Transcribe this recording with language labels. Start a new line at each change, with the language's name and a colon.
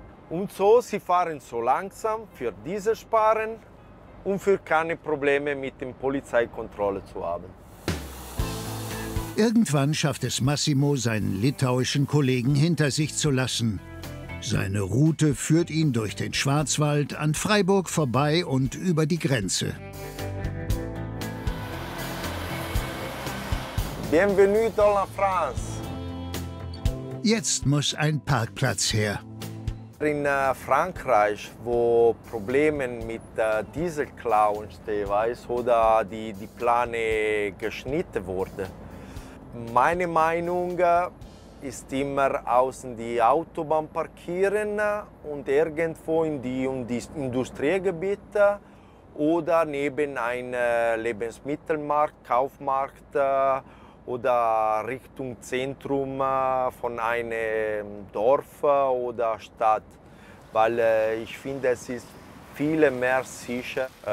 German: Und so, sie fahren so langsam für Diesel sparen und für keine Probleme mit der Polizeikontrolle zu haben. Irgendwann schafft es Massimo, seinen litauischen Kollegen hinter sich zu lassen. Seine Route führt ihn durch den Schwarzwald, an Freiburg vorbei und über die Grenze.
French: Bienvenue dans la France.
German: Jetzt muss ein Parkplatz her. In Frankreich, wo Probleme mit Dieselklauen stehen, oder die Plane geschnitten wurden. Meine Meinung ist immer außen die Autobahn parkieren und irgendwo in die Industriegebiete oder neben einem Lebensmittelmarkt, Kaufmarkt oder Richtung Zentrum von einem Dorf oder Stadt, weil ich finde, es ist viel mehr sicher.